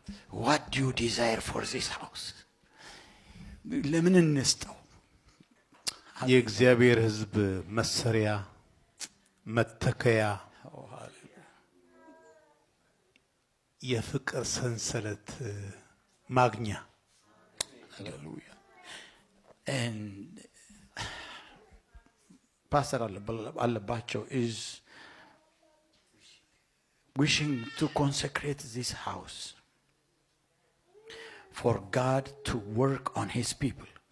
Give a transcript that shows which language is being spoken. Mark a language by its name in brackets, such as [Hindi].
[English] What do you desire for this house? [Amharic] ለምን እንስጠው? የእግዚአብሔር ሕዝብ መሰሪያ መተከያ የፍቅር ሰንሰለት ማግኛ [English] Hallelujah. And Pastor Alabacho is wishing to consecrate this house for God to work on his people.